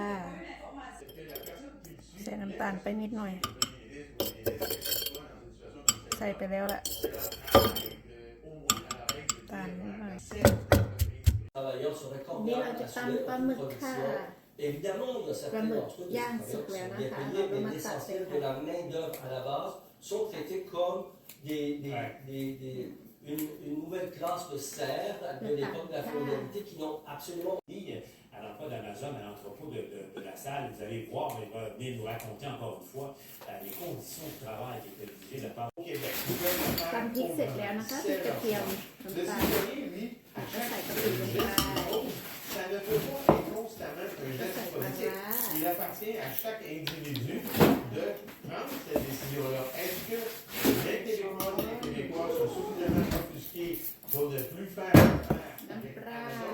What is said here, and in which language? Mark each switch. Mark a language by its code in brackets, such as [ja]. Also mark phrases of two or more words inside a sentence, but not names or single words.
[th] ใส่น้ำตาลไปนิดหน่อยใส่ไปแล้วแหละตาลนิดหน่อยนี่เราจะตำปลาหมึกค่ะปลาหมึกย่างสุกแล้วนะคะเราก็มาตัดเลยค่ะ [fr] sont traités comme une nouvelle classe de serfs de l'époque de la féodalité qui n'ont absolument... À l'emploi d'Amazon, à l'entrepôt de la salle, vous allez voir, il va venir nous raconter encore une fois les conditions de travail qui étaient utilisées de la part au Québec. [th] ตำพริกเสร็จแล้วนะคะพริกกระเทียมน้ำตาลก็ใส่กระปิลงไป [fr] Ça ne peut pas être constamment un geste politique. Il appartient à chaque individu de prendre cette décision-là. Est-ce que les Québécois et les Québécois sont suffisamment offusqués pour ne plus faire affaire?